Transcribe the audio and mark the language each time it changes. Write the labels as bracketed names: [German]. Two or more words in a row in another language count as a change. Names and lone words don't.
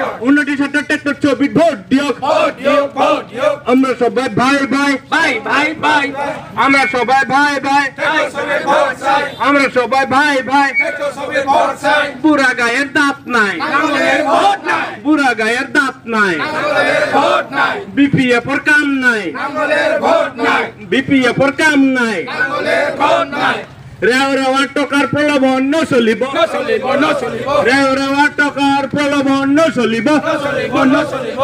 [Bangla] উন্নতির সাথে ট্রাক্টর ছবি ভোট দিও, ভোট দিও, ভোট দিও। আমরা সবাই ভাই ভাই, ভাই, ভাই, ভাই, ভাই। আমরা সবাই ভাই ভাই, ট্রাক্টর সবে ভোট চাই। আমরা সবাই ভাই ভাই, ট্রাক্টর সবে ভোট চাই। বুড়া গায়ের দাঁত নাই, নাঙ্গলের ভোট নাই। বুড়া গায়ের দাঁত নাই, নাঙ্গলের ভোট নাই। বিপিএফ এর কাম নাই, নাঙ্গলের ভোট নাই। বিপিএফ এর কাম নাই, নাঙ্গলের ভোট নাই। [Assamese] রেও রেওয়া টকার প্রলোভন ন চলিব, ন চলিব, ন চলিব। রেও রেওয়া টকার প্রলোভন ন চলিব, ন চলিব, ন চলিব।